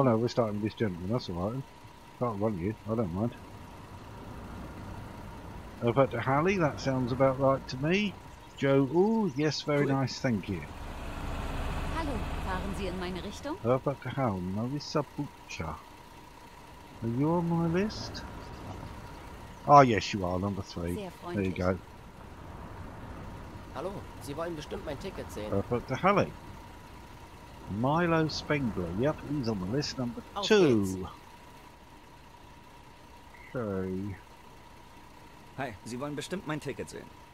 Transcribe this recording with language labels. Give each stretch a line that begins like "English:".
English: Oh no, we're starting with this gentleman, that's alright. Can't run you, I don't mind. Over to Hallie, that sounds about right to me. Joe, ooh, yes, very nice, thank you.
German: Hallo, fahren Sie in meine Richtung?
English: Over to Hal, Marissa Butcher. Are you on my list? Oh yes, you are, number 3. There you go.
German: Hallo, Sie wollen bestimmt mein Ticket sehen.
English: Over to Hallie. Milo Spengler, yep, he's on the list, number
German: Auf
English: 2. Okay.
German: Hi, Sie wollen bestimmt mein Ticket sehen.